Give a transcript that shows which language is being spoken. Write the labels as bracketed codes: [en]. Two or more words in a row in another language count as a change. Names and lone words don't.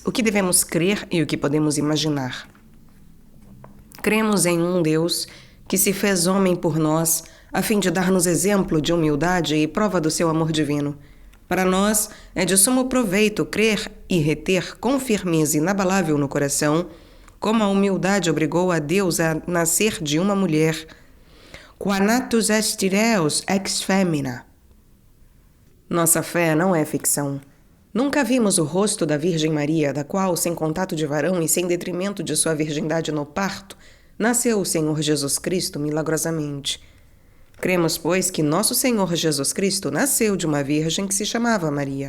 [pt] O que devemos crer e o que podemos imaginar. Cremos em um Deus que se fez homem por nós, a fim de dar-nos exemplo de humildade e prova do seu amor divino. Para nós, é de sumo proveito crer e reter com firmeza inabalável no coração, como a humildade obrigou a Deus a nascer de uma mulher, [la] qua natus est Deus ex femina. [pt] Nossa fé não é ficção. Nunca vimos o rosto da Virgem Maria, da qual, sem contato de varão e sem detrimento de sua virgindade no parto, nasceu o Senhor Jesus Cristo milagrosamente. Cremos, pois, que nosso Senhor Jesus Cristo nasceu de uma virgem que se chamava Maria.